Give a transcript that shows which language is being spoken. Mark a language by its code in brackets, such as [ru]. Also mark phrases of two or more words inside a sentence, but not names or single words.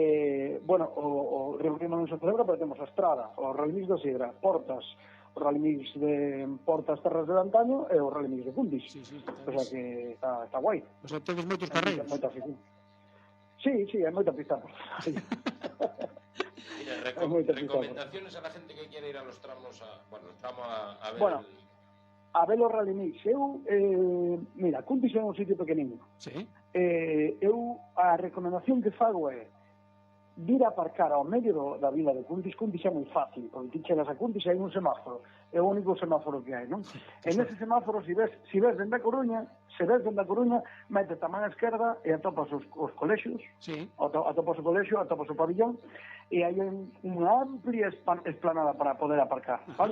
[gl] O Río Grima non se celebra, pero temos a Estrada, o Rally Mix da Sidra, Portas, o Rally Mix de Portas Terras de Antaño e o Rally Mix de Fundis. [es] O sea [gl] que está guai. [es] O sea, [gl] tedes moitos carreiros. Sí, hai moita pista. Mira, [es] recomendaciones a la gente que quiere ir a los tramos a ver... [gl] Bueno, a ver o Rally Mix. Mira, Cuntis é un sitio pequeniño. Sí. Eu a recomendación que fago é vir a aparcar ao medio da vila de Cuntis é moi fácil, porque ti chegas a Cuntis e hai un semáforo, é o único semáforo que hai, non? En ese semáforo, se ves dende a Coruña, mete tamén a esquerda e atopas os colexios, atopas o colexio, atopas o pabillón, e hai unha amplia esplanada para poder aparcar, vale?